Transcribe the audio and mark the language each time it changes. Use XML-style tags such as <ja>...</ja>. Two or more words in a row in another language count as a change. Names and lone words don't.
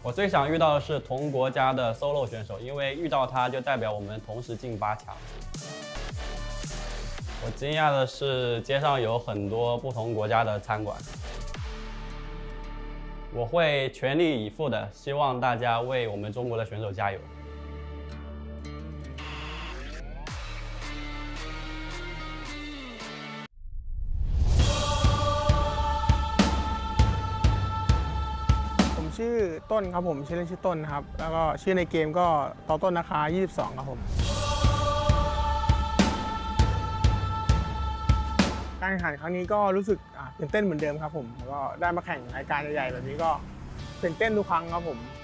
<zh>我最想遇到的是同国家的 solo 选手，因为遇到他就代表我们同时进8强。我惊讶的是街上有很多不同国家的餐馆。我会全力以赴的，希望大家为我们中国的选手加油。</zh> <th>ชื่อต้นครับผมชื่อเล่นชื่อต้นครับแล้วก็ชื่อในเกมก็ต่อต้นนะคะ22ครับผมการแข่งขันครั้งนี้ก็รู้สึกตื่นเต้นเหมือนเดิมครับผมแล้วก็ได้มาแข่งรายการใหญ่ๆแบบนี้ก็ตื่นเต้นทุกครั้งครับผม</th>